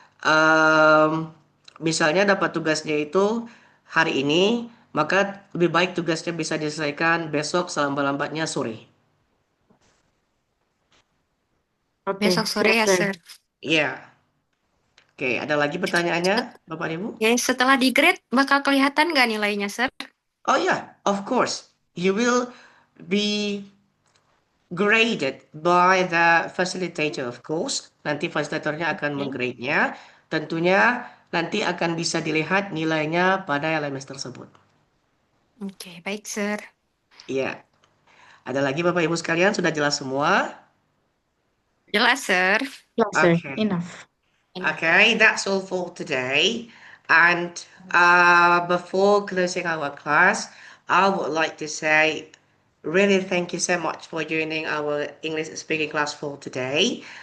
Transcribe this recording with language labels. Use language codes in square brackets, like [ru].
[id] Em, Misalnya dapat tugasnya itu hari ini, maka lebih baik tugasnya bisa diselesaikan besok selambat-lambatnya sore. Oke, Besok sore siap, ya, [en] Sir. sir. [id] Iya. Oke, ada lagi pertanyaannya, Bapak Ibu? Oke, setelah di grade bakal kelihatan nggak nilainya, sir? [en] Oh yeah, of course. You will be graded by the facilitator, of course. [id] Nanti fasilitatornya akan Oke. menggrade-nya. Tentunya nanti akan bisa dilihat nilainya pada LMS tersebut. Oke, baik, sir. Iya. Ada lagi Bapak Ibu sekalian, sudah jelas semua? Jelas, sir. Jelas, Sir. [en] Okay. Enough. Okay, that's all for today. And before closing our class, I would like to say really thank you so much for joining our English speaking class for today.